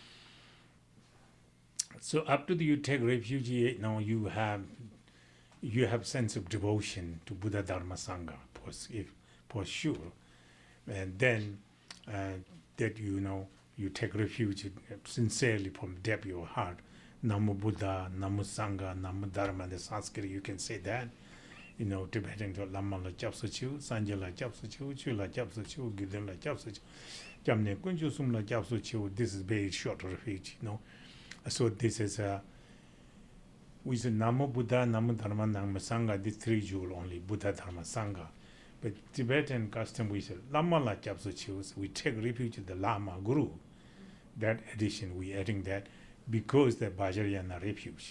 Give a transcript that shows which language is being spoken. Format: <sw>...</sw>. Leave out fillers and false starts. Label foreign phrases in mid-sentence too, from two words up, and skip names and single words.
<en>So after you take refuge, now you have sense of devotion to Buddha Dharma Sangha, for sure. And then that you take refuge sincerely from depth of your heart.</en> <sa>नमो बुद्ध, नमो सङ्घ, नमो धर्म.</sa> <en>The Sanskrit you can say that. Tibetan to</en> <bo>བླ་མ་ལ་སྐྱབས་སུ་མཆིའོ། སངས་རྒྱས་ལ་སྐྱབས་སུ་མཆིའོ། ཆོས་ལ་སྐྱབས་སུ་མཆིའོ། དགེ་འདུན་ལ་སྐྱབས་སུ་མཆིའོ། ཡི་དམ་དཀོན་མཆོག་གསུམ་ལ་སྐྱབས་སུ་མཆིའོ.</bo> <en>This is very short refuge, So this is we say</en> <sa>नमो बुद्ध, नमो धर्म, नमो सङ्घ.</sa> <en>These three jewels only, Buddha, Dharma, Sangha. But Tibetan custom we say</en> <bo>བླ་མ་ལ་སྐྱབས་སུ་མཆིའོ.</bo> <en>We take refuge in the Lama Guru. That addition we adding that because the Vajrayana refuge.</en>